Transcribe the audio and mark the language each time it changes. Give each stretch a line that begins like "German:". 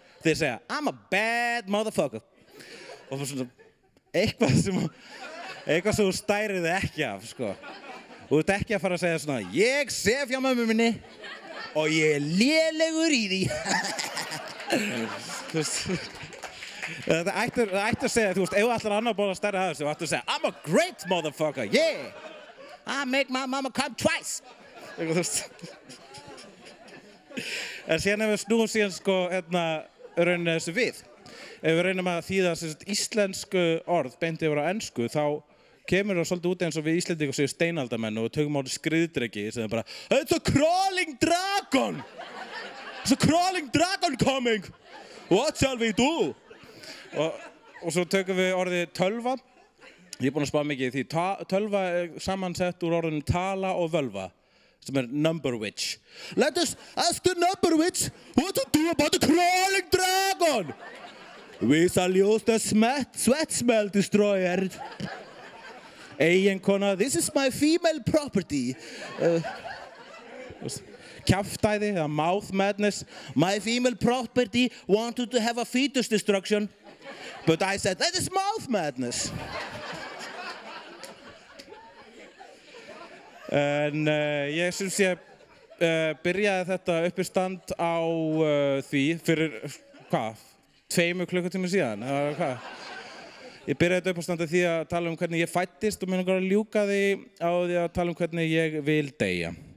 Icelandic: Þeir segja,
English: I'm a bad motherfucker.
Icelandic: Og svona, eitthvað sem þú stærið ekki af, sko. Þú ert ekki að fara að segja svona, ég sef hjá mömmu minni og ég lélegur í því. Þú veist, Það ætti að segja, þú veist, ef þú ætlar annar borða stærri aðeins, þú ætti að segja
English: I'm a great motherfucker, yeah! I make my mama come twice!
Icelandic: Þú veist. En síðan ef við snúum síðan sko, rauninni þessu við. Ef við reynum að þýða íslensku orð beint yfir á ensku, þá kemur það svolítið út eins og við Íslendingar séu steinaldamenn og við tökum á þetta skriðdreki sem er bara
English: It's a crawling dragon! It's a crawling dragon coming! What shall we do?
Icelandic: Og svo tökum við orðið tölva. Ég er búinn að spá mikið í því. Tölva er samansett úr orðinum tala og völva, sem er number witch.
English: Let us ask the number witch what to do about the crawling dragon! We shall use the sweat smell destroyer. Eiginkona, this is my female property.
Icelandic: Kjaftæði, eða
English: mouth madness. My female property wanted to have a fetus destruction. But I said, that is mouth madness.
Icelandic: En ég syns ég byrjaði þetta uppistand á því fyrir, 2 klukkutíma síðan, eða hvað? Ég byrjaði þetta uppistand því að tala hvernig ég fæddist og mér langar að ljúka því á því að tala hvernig ég vil deyja.